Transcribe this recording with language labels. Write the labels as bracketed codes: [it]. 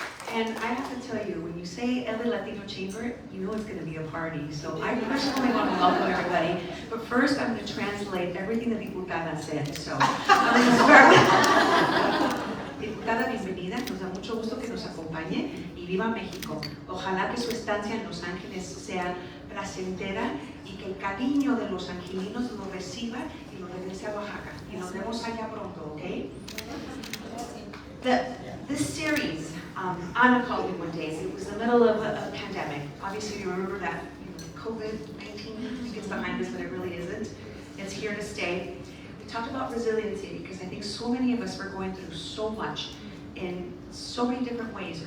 [en] And I have to tell you, when you say LA Latino Chamber, you know it's going to be a party. So I personally want to welcome everybody. But first, I'm going to translate everything that Diputada said. So I'm going to start with Diputada, bienvenida. [es] Nos da mucho gusto que nos acompañe y viva México. Ojalá que su estancia en Los Ángeles sea placentera y que el cariño de los angelinos lo reciba y lo regrese a Oaxaca. Y nos vemos allá pronto, ¿ok? [en] This series, Anna called me one day. It was the middle of a pandemic. Obviously, you remember that COVID-19 gets behind us, but it really isn't. It's here to stay. We talked about resiliency because I think so many of us were going through so much in so many different ways.